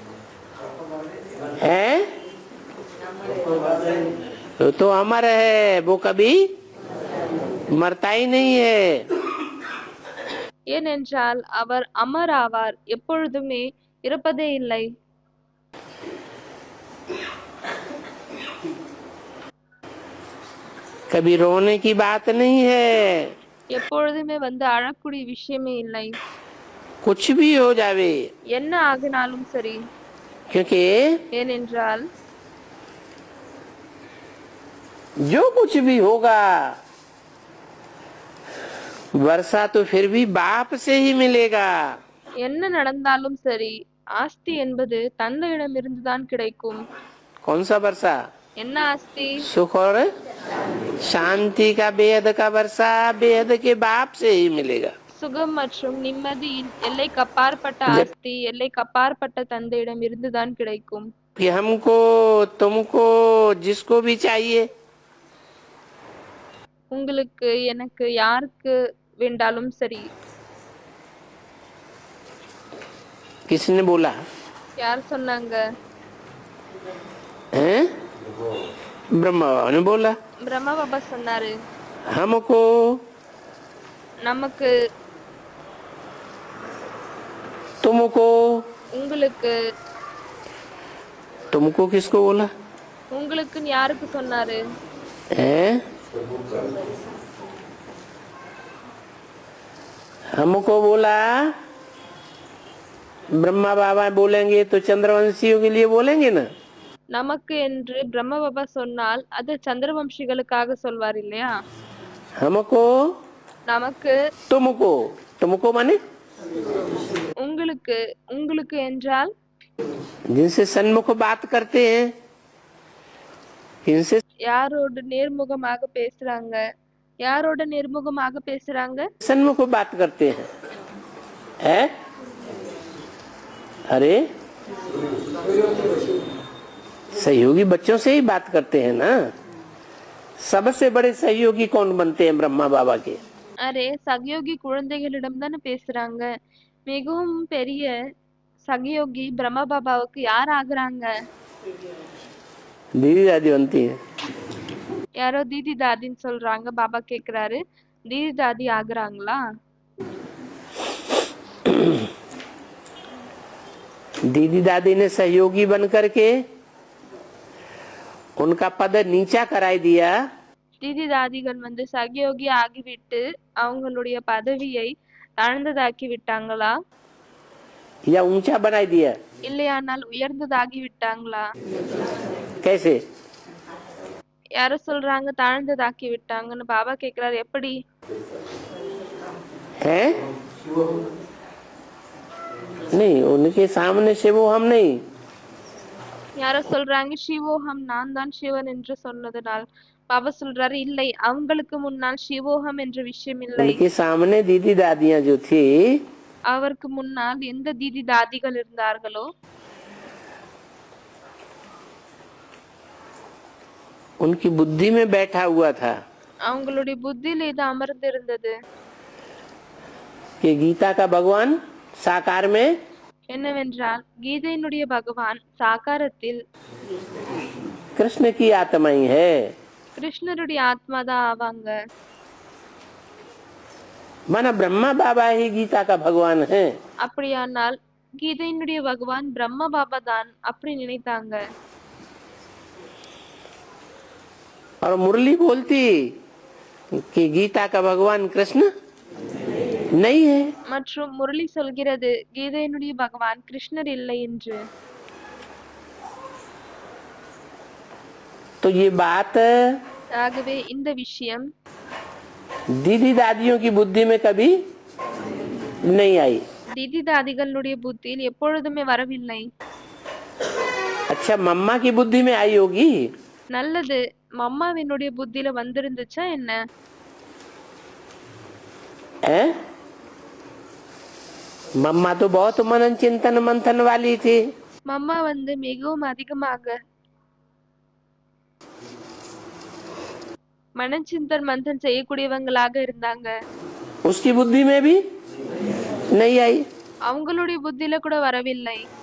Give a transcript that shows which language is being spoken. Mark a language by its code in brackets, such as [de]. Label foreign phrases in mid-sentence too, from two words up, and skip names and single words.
[hi] है तो अमर है, वो कभी मरता ही नहीं है। [ta] ஏனென்றால் அவர் அமர் ஆவார், எப்பொழுதுமே இறப்பதே இல்லை. [hi] कभी रोने की बात नहीं है। [ta] எப்பொழுதுமே வந்து அழக்கூடிய விஷயமே இல்லை. [hi] कुछ भी हो जावे, [ta] என்ன ஆகினாலும் சரி. [hi] क्योंकि [ta] ஏனென்றால் [hi] जो कुछ भी होगा वर्षा तो फिर भी बाप से ही मिलेगा। [ta] என்ன நடந்தாலும் சரி, ஆஸ்தி என்பது தந்தையிடமிருந்துதான் கிடைக்கும். [hi] कौन सा वर्षा? [ta] என்ன ஆஸ்தி? [hi] सुख और शांति का बेहद का वर्षा बेहद के बाप से ही मिलेगा। [ta] சுகம் மற்றும் நிம்மதியின் எல்லைக்கு அப்பாற்பட்ட ஆஸ்தி எல்லைக்கு அப்பாற்பட்ட தந்தையிடம் இருந்துதான் கிடைக்கும். [hi] कि हमको तुमको जिसको भी चाहिए, [ta] உங்களுக்கு எனக்கு யாருக்கு வேண்டாலும் சரி. [hi] किसने बोला? [ta] யார் சொன்னாங்க? [hi] हैं? ब्रह्मा बाबा ने बोला। [ta] பிரம்மா பாபா சொன்னாரு, [hi] हमको, [ta] நமக்கு, [hi] तुमको। [ta] உங்களுக்கு. [hi] तुमको किसको बोला? [ta] உங்களுக்குன்னு யாருக்கு சொன்னாரு? [hi] हैं? हमको बोला। ब्रह्मा बाबा बोलेंगे तो चंद्रवंशियों के लिए बोलेंगे ना। [ta] நமக்கு என்று பிரம்ம பாபா சொன்னால் அது சந்திரவம்சிகளுக்காக சொல்வார் இல்லையா? [hi] हमको, [ta] நமக்கு, [hi] तुमको। तुमको माने [ta] உங்களுக்கு. உங்களுக்கு என்றால் [hi] जिनसे सन्मुख बात करते हैं, इनसे [ta] யாரோடு நேர்முகமாக பேசுறாங்க? யாரோட நேர்முகமாக பேசுறாங்க? [hi] सन्मुख बात करते हैं। है? अरे सहयोगी बच्चों से ही बात करते हैं ना। सबसे बड़े सहयोगी कौन बनते हैं? ब्रह्मा बाबा के। [ta] அரே, சகயோகி குழந்தைகளிடம் தானே பேசுறாங்க. மிகவும் பெரிய சகயோகி பிரம்ம பாபாவுக்கு யார் ஆகுறாங்க? [hi] दीदी दादी बनती है। [ta] யாரோ தீதி தாதின்னு சொல்றாங்க. பாபா கேக்குறாரு, தீதி தாதி ஆகுறாங்களா? [hi] दीदी दादी ने सहयोगी बन करके उनका पद नीचा कराई दिया। [ta] தீதி தாதிகள் வந்து சகயோகி ஆகிவிட்டு அவங்களுடைய பதவியை தாழ்ந்ததாக்கி விட்டாங்களா? [hi] या ऊंचा बनाई दिया? [ta] இல்லையானால் உயர்ந்ததாகி விட்டாங்களா? [hi] कैसे? [ta] யாரோ சொல்றாங்க தாழ்ந்ததாக்கி விட்டாங்கன்னு. பாபா கேக்குறாரு, எப்படி? [hi] है? नहीं, उनके सामने से वो हम नहीं। [ta] யாரோ சொல்றாங்க சிவோகம், நான் தான் சிவன் என்று சொன்னதனால். பாபா சொல்றாரு, இல்லை, அவங்களுக்கு முன்னால் சிவோகம் என்ற விஷயம் இல்லை. [hi] उनके सामने दीदी दादियां जो थी, [ta] அவருக்கு முன்னால் எந்த தீதி தாதிகள் இருந்தார்களோ [hi] उनकी बुद्धि में बैठा हुआ था [ta] அவங்களுடைய புத்தியில இது அமர்ந்து இருந்தது. [hi] कि गीता का भगवान साकार में [ta] என்னவென்றால் கீதையினுடைய பகவான் சாகாரத்தில் [hi] कृष्ण की आत्मा ही है। [ta] கிருஷ்ணருடைய ஆத்மாதான் ஆவாங்க. [hi] माना ब्रह्मा बाबा ही गीता का भगवान है। [ta] அப்படியானால் கீதையினுடைய பகவான் பிரம்ம பாபா தான் அப்படி நினைத்தாங்க. [hi] और मुरली बोलती कि गीता का भगवान कृष्ण नहीं है। [ta] மற்றும் முரளி சொல்கிறது கீதையினுடைய பகவான் கிருஷ்ணர் இல்லை என்று. [hi] तो ये बात [ta] ஆகவே இந்த விஷயம் [hi] दीदी दादियों की बुद्धि में कभी नहीं आई। [ta] தீதி தாதிகளுடைய புத்தியில் எப்பொழுதுமே வரவில்லை. [hi] अच्छा, मम्मा की बुद्धि में आई होगी। [ta] நல்லது, மம்மாவினுடைய புத்தியில வந்திருந்துச்சா என்ன? [hi] है? मम्मा तो बहुत मनन चिंतन मंथन वाली थी। [ta] மம்மா வந்து மிகவும் அதிகமாக மனச்சிந்தன் மந்தன் செய்யக்கூடியவங்களாக இருந்தாங்க. [hi] उसकी बुद्धि में भी नहीं आई। [ta] அவங்களுடைய புத்தியில கூட வரவில்லை.